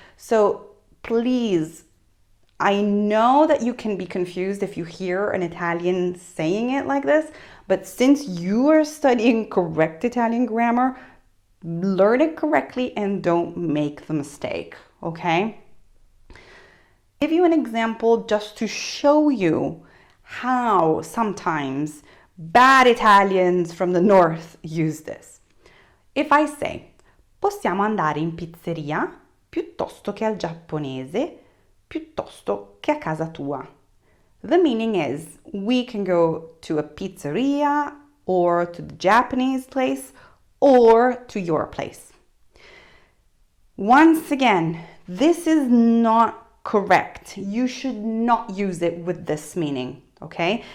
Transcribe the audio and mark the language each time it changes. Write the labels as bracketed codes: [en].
[en] So please, I know that you can be confused if you hear an Italian saying it like this, but since you are studying correct Italian grammar, learn it correctly and don't make the mistake, okay? I'll give you an example just to show you how sometimes bad Italians from the north use this. If I say, [it] possiamo andare in pizzeria piuttosto che al giapponese, piuttosto che a casa tua. [en] The meaning is, we can go to a pizzeria or to the Japanese place or to your place. Once again, this is not correct. You should not use it with this meaning, okay?